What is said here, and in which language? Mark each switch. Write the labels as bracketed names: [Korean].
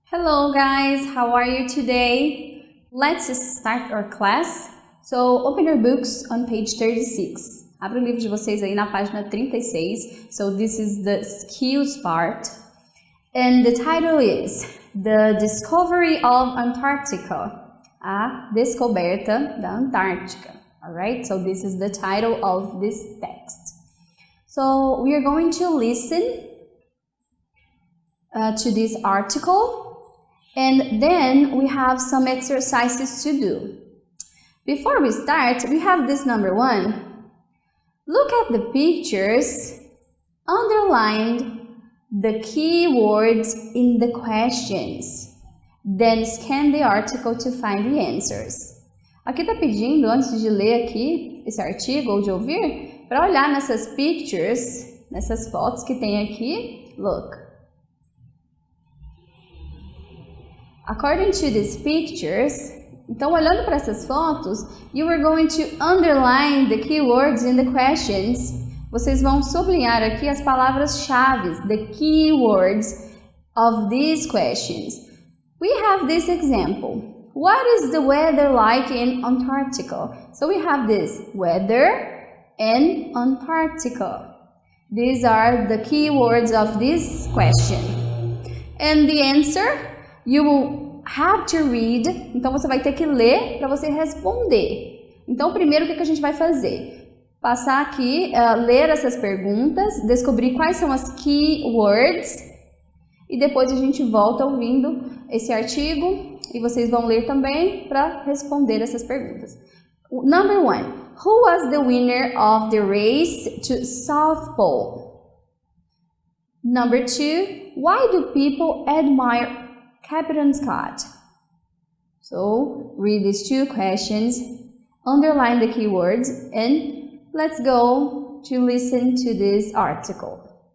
[English] Hello guys, how are you today? Let's start our class. So open your books on page 36. [Portuguese] Abra o livro de vocês aí na página 36. [English] So this is the skills part. And the title is The Discovery of Antarctica. [Portuguese] A descoberta da Antártica. [English] Alright, so this is the title of this text. So we are going to listen to this article. And then we have some exercises to do. Before we start, we have this number 1. Look at the pictures, underline the key words in the questions. Then scan the article to find the answers. [Portuguese] Aqui tá pedindo, antes de ler aqui esse artigo ou de ouvir, para olhar nessas pictures, nessas fotos que tem aqui. [English] Look. According to these pictures, [Portuguese] então olhando para essas fotos, [English] you are going to underline the keywords in the questions. [Portuguese] Vocês vão sublinhar aqui as palavras-chave, [English] the keywords of these questions. We have this example. What is the weather like in Antarctica? So we have this weather in Antarctica. These are the keywords of this question. And the answer, you will have to read. [Portuguese] Então você vai ter que ler para você responder. Então primeiro o que a gente vai fazer? Passar aqui, ler essas perguntas, descobrir quais são as keywords e depois a gente volta ouvindo esse artigo e vocês vão ler também para responder essas perguntas. [English] Number 1. Who was the winner of the race to South Pole? Number 2. Why do people admire Captain Scott? So read these two questions, underline the keywords, and let's go to listen to this article.